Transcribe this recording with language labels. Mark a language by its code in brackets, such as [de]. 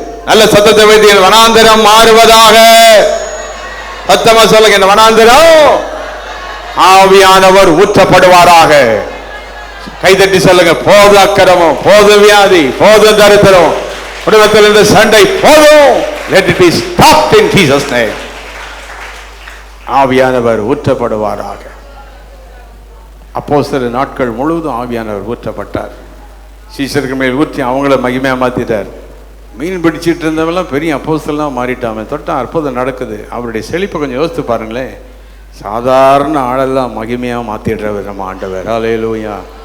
[ta] நல்ல சத்தத்தை வைத்து வனாந்தரம் மாறுவதாக. சத்தமா சொல்லுங்க, இந்த வனாந்தரம் ஆவியானவர் ஊற்றப்படுவாராக. கைதட்டி சொல்லுங்க, போது அக்கிரமம், போது வியாதி, போது தரித்திரம், குடும்பத்தில் இருந்த சண்டை போதும். [en] Let it be stopped in Jesus' name. [ta] ஆவியானவர் ஊற்றப்படுவாராக. அப்போஸ்தலர் நாட்கள் முழுவதும் ஆவியானவர் ஊற்றப்பட்டார். சீசருக்கு மேல் ஊற்றி அவங்கள மகிமையா மாத்திட்டார். மீன் பிடிச்சிட்டு இருந்தவெல்லாம் பெரிய அப்போஸ்தலனா மாறிட்டாங்க. தொட்டா அற்புதம் நடக்குது. அவருடைய செழிப்பை கொஞ்சம் யோசித்து பாருங்களேன். சாதாரண ஆளெல்லாம் மகிமையா மாத்திடுறவர் நம்ம ஆண்டவர். ஹல்லேலூயா.